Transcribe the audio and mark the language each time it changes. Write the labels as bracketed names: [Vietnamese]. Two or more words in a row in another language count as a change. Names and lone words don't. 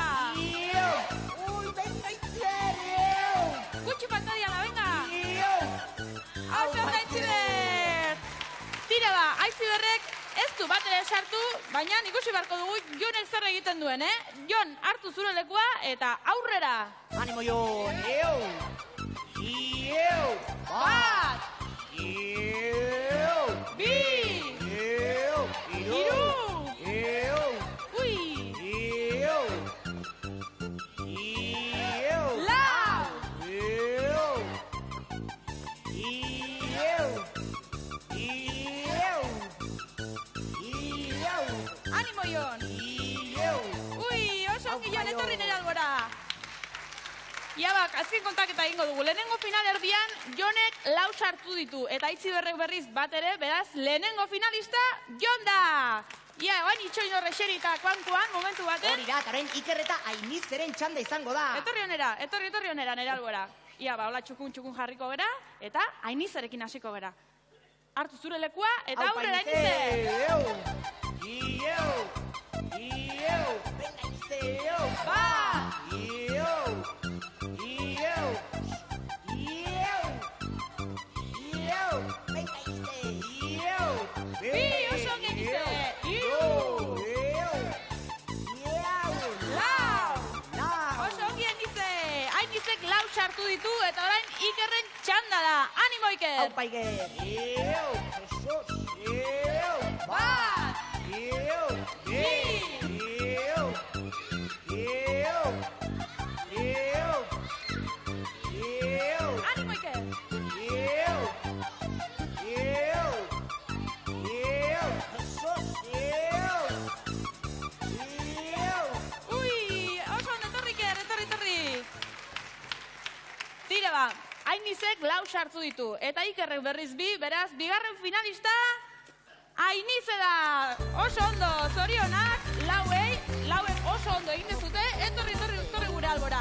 [Basque] Ieu! Ui, venga, Aitziber! Ieu! Gutxi falta diala, venga! Ieu! Hau, Aitziber! Tira ba, Aitziberrek ez du bat ere sartu, baina ikusi beharko dugu Jonek zer egiten duen, Jon, hartu zure lekua eta aurrera! Animo, Jon! Ieu! Ieu! Bat! Ieu! Bi! Ieu! Hiru! Ieu! Ui! Ieu! Ieu! Lau! Ieu! Ieu! Ieu! Ieu! Animo, Jon! Ieu! Ui, oso ongi Jon, etorri nire albora! Iabak, azken kontaketa egingo dugu. Lehenengo finalerdian Jonek 4 sartu ditu, eta Aitziberrek berriz bat ere, beraz, lehenengo finalista Jon da! Ia, oain itxoin horre xerita kuan, momentu baten. Hori da, eta orain Iker eta Ainizeren txanda izango da. Etorri honera, nire albora. Ia, ba, hola txukun jarriko gera, eta Ainizerekin hasiko gera. Hartu zure lekua, eta aurrera Ainize! Ieu! Ieu! Ieu! Venga, Ainize! Ieu! Ba! Ieu! Ieu! Ieu! Ieu! Venga, Ainize! Ieu! Bi, oso ongi Ainize! Hiru! Ieu! Ieu! Lau! Lau! Oso ongi Ainize! Ainizek 4 sartu ditu, eta orain Ikerren txanda da. Animo, Iker! Aupa, Iker! Ieu! Jesus! Ieu! Bat! Ieu! Bi! Ieu! Ieu! Ieu! Ieu! Animo, Iker! Ieu! Ieu! Ieu! Jesus! Ieu! Ieu! Ui, oso ondo, etorri, Iker, etorri. Tira ba, Ainizek 4 sartu ditu, eta Ikerrek berriz bi, beraz, bigarren finalista, Ainize da! Oso ondo, zorionak, lauek oso ondo egin dezute, etorri gure albora.